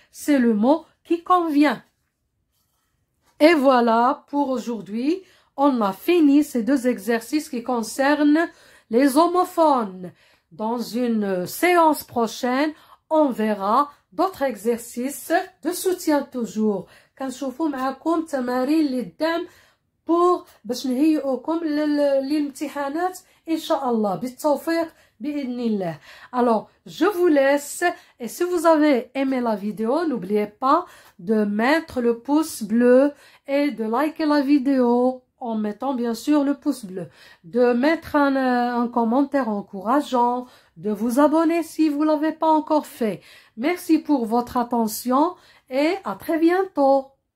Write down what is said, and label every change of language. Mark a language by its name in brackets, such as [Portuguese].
[French] C'est le mot qui convient. Et voilà, pour aujourd'hui, on a fini ces deux exercices qui concernent les homophones. Dans une séance prochaine, on verra d'autres exercices de soutien toujours. [Arabic] كنشوفوا معكم تمارين اللي قدام باش نهيئوكم للامتحانات ان شاء الله بالتوفيق بإذن الله. [French] Alors, je vous laisse et si vous avez aimé la vidéo, n'oubliez pas de mettre le pouce bleu et de liker la vidéo en mettant bien sûr le pouce bleu, de mettre un commentaire encourageant, de vous abonner si vous ne l'avez pas encore fait. Merci pour votre attention et à très bientôt.